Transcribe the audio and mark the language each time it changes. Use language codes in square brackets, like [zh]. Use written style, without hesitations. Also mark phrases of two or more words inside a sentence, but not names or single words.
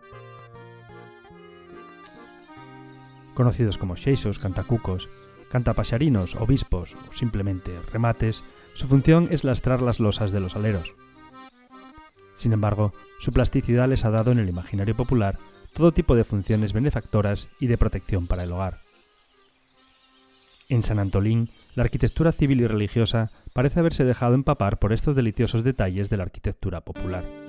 [es] Conocidos como xeixos, cantacucos, cantapaxarinos, obispos o simplemente remates, su función es lastrar las losas de los aleros. Sin embargo, su plasticidad les ha dado en el imaginario popular todo tipo de funciones benefactoras y de protección para el hogar. En San Antolín, la arquitectura civil y religiosa parece haberse dejado empapar por estos deliciosos detalles de la arquitectura popular.